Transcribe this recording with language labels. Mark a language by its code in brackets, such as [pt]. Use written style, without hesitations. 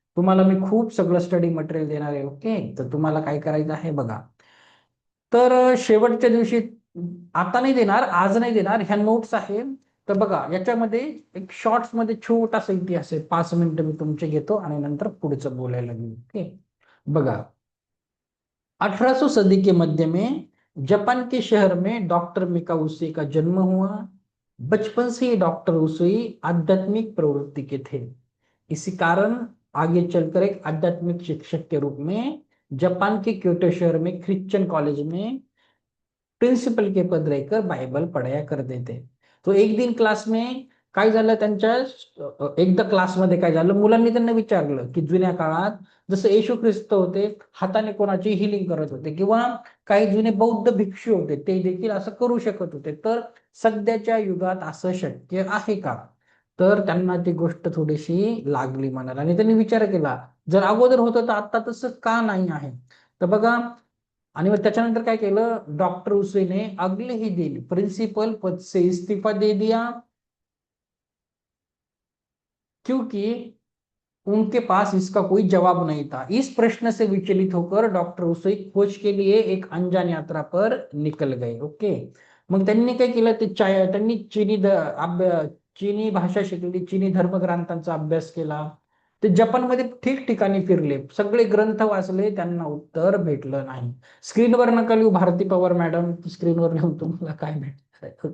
[mr] तुम्हाला मी खूप सगळं स्टडी मटेरियल देणार आहे. ओके, तर तुम्हाला काय करायचं आहे बघा. तर शेवटच्या दिवशी, आता नाही देणार, आज नाही देणार, ह्या नोट्स आहे. तर बघा, याच्यामध्ये एक शॉर्ट्स मध्ये छोटासा इतिहास आहे, 5 मिनिटं मी तुमचे घेतो आणि नंतर पुढचं बोलायला लागेल. [hi] ओके, [mr] बघा, [hi] 1800 सदी के मध्य में जापान के शहर में डॉक्टर मिका उसूई का जन्म हुआ। बचपन से ही डॉक्टर उसूई आध्यात्मिक प्रवृत्ति के थे। इसी कारण आगे चलकर एक आध्यात्मिक शिक्षक के रूप में जापान के क्योटो शहर में क्रिश्चियन कॉलेज में प्रिन्सिपल के पद रहकर बायबल पढ़ाया करते थे. [mr] तो एक दिन क्लास में काय झालं, त्यांच्या एकदा क्लासमध्ये काय झालं, मुलांनी त्यांना विचारलं की जुन्या काळात जसं येशू ख्रिस्त होते, हाताने कोणाची हिलिंग करत होते, किंवा काही जुने बौद्ध भिक्षू होते, ते देखील असं करू शकत होते, तर सध्याच्या युगात असं शक्य आहे का? तर त्यांना ती गोष्ट थोडीशी लागली मनाला आणि त्यांनी विचार केला, जर अगोदर होतं तर आता तसं का नाही आहे? तर बघा, आणि मग त्याच्यानंतर काय केलं, [hi] डॉक्टर उसे ने अगले ही दिन प्रिंसिपल पद से इस्तीफा दे दिया, क्योंकि उनके पास इसका कोई जवाब नहीं था. इस प्रश्न से विचलित होकर डॉक्टर उसे खोज के लिए एक अनजान यात्रा पर निकल गए. [mr] ओके, मग त्यांनी काय केलं, ते त्यांनी चीनी भाषा शिकली, चीनी धर्मग्रंथांचा अभ्यास केला, ते जपानमध्ये ठिकठिकाणी फिरले, सगळे ग्रंथ वाचले, त्यांना उत्तर भेटलं नाही. स्क्रीनवर नका लिहू भारती पवार मॅडम, स्क्रीनवर लिहून तुम्हाला काय भेटणार.